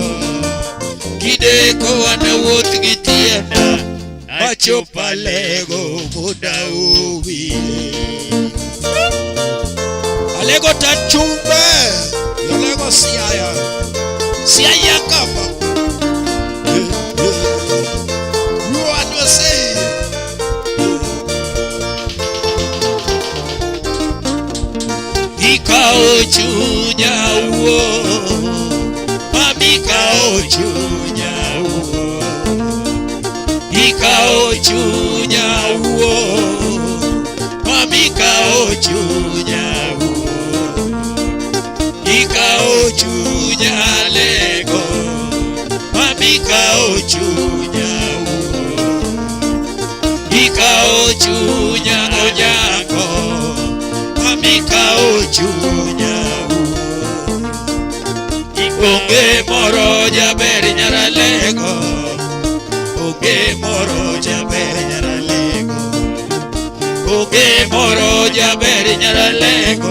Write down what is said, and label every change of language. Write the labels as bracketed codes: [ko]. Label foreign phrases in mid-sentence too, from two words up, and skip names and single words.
[luo] Kideko anawuoth gi tienda achopa lego modaumi. Alego tachumbe, alego siaya kapa. [en] What was say? [luo] Ikao chunya uo, mami ikao chunya uo. Ikao chunya uo, mami ikao chunya uo. Ikao chunya lego, mami ikao chunya uo. Ikao chunya onyako, mami ikao chunya uo. Onge moro jaber nyara lego, onge moro jaber nyara lego. Onge moro jaber nyara lego.